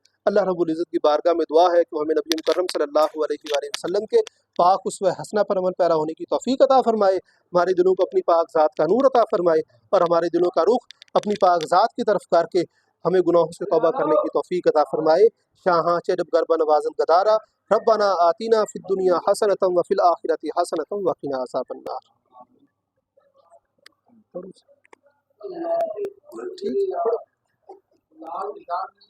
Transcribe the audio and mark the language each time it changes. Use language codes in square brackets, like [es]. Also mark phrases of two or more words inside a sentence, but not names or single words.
[ur] اللہ رب العزت کی بارگاہ میں دعا ہے کہ وہ ہمیں نبی مکرم صلی اللہ علیہ وآلہ وسلم کے پاک اسوہ حسنہ پر عمل پیرا ہونے کی توفیق عطا فرمائے، ہمارے دلوں کو اپنی پاک ذات کا نور عطا فرمائے، اور ہمارے دلوں کا رخ اپنی پاک ذات کی طرف کر کے ہمیں گناہوں سے توبہ کرنے کی توفیق عطا فرمائے. [fa] شاہاں چرب گربا نوازن گدارا [ar] ربنا آتینا فی الدنیا حسنۃ وفی الآخرۃ حسنۃ وقنا عذاب النار. [ur] ٹھیک ہے.